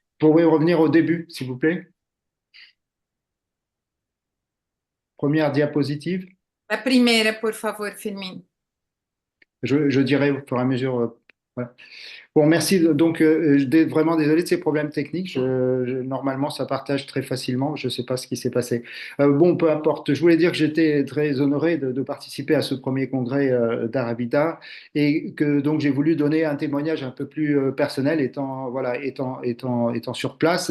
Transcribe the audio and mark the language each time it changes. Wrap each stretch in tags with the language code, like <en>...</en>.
<fr>Pouvez revenir au début, s'il vous plaît? Première diapositive.</fr> <es>La primera, por favor, Fermín.</es> <fr>Je dirai au fur et à mesure. Voilà. Bon, merci. Donc, vraiment désolé de ces problèmes techniques. Normalement, ça partage très facilement. Je ne sais pas ce qui s'est passé. Bon, peu importe. Je voulais dire que j'étais très honoré de participer à ce premier congrès d'Arabida et que donc j'ai voulu donner un témoignage un peu plus personnel, étant sur place.</fr>